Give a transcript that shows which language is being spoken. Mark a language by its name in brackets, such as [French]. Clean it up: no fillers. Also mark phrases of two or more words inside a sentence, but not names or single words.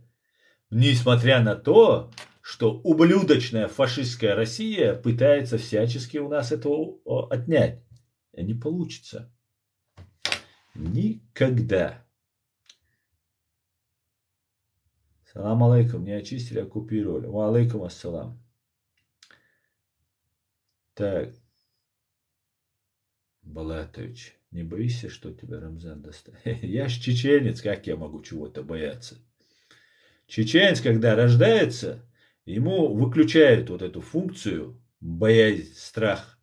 [Russian] Несмотря на то, что ублюдочная фашистская Россия пытается всячески у нас этого отнять. И не получится. Никогда. [Arabic] سلام عليكم. [Russian] Не очистили, оккупировали. [Arabic] وعليكم السلام. [Russian] Так. Балатович, не бойся, что тебя Рамзан достанет. Я ж чеченец, как я могу чего-то бояться? Чеченец, когда рождается, ему выключают вот эту функцию, боязнь, страх.